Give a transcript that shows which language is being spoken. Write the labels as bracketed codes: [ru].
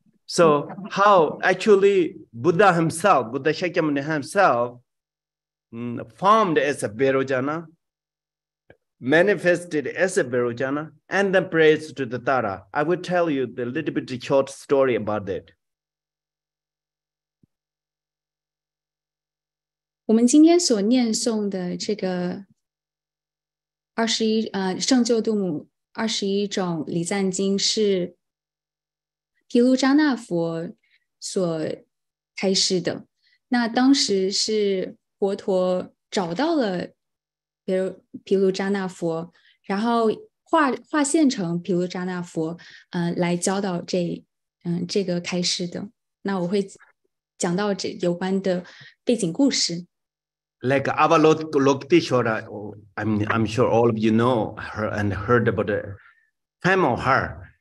[en] So how actually Buddha himself, Buddha Shakyamuni himself, formed as a Virujana, manifested as a Virujana, and then praised to the Tara. I will tell you the little bit short story about that. [zh] 我们今天所念诵的这个圣救度母21种礼赞经是毗卢遮那佛所开示的。那当时是佛陀找到了毗卢遮那佛，然后划线成毗卢遮那佛来教导这个开示的。那我会讲到有关的背景故事。 [en] Like Avalokiteshvara, I'm sure all of you know her and heard about the time of her.